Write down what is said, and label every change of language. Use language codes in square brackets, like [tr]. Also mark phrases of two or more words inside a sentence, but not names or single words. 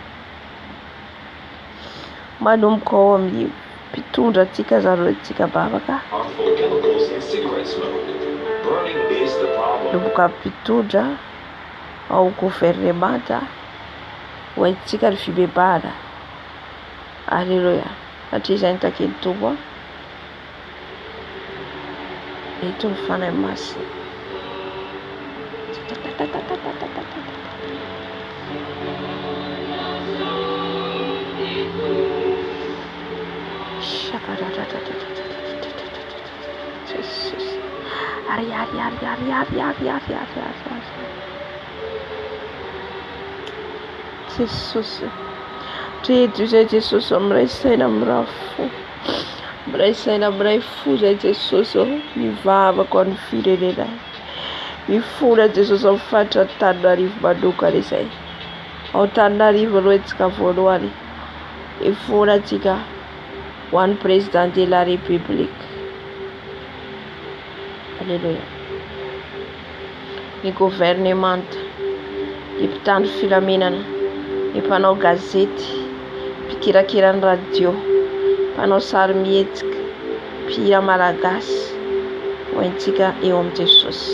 [mg] manomboka ao amin'ny mpitondra antsika zareo antsika bavaka, manomboka mpitondra ao gouvernemanta ho antsika ny fibebana. Alleluia, satria izay nitaky ny Tompo eto ny fanahy masina. Jesus, ari. Jesus, treto izay Jesosy amiray saina amiray fo, amiray saina amiray fo izay Jesosy mivavaka ho an'ny firenena, mifona Jesosy amin'ny faritra Antananarivo manokana izay, ao Antananarivo aloha antsika voalohany, ifona antsika ho an'ny [fr] président de la république. [mg] Alléluia. Ny gouvernemanta, ny mpitandro filamenana, ny mpanao gazety, mpikirakira ny radio, mpanao sary mihetsika, mpihira malagasy, ho antsika eo amin'ny Jesosy.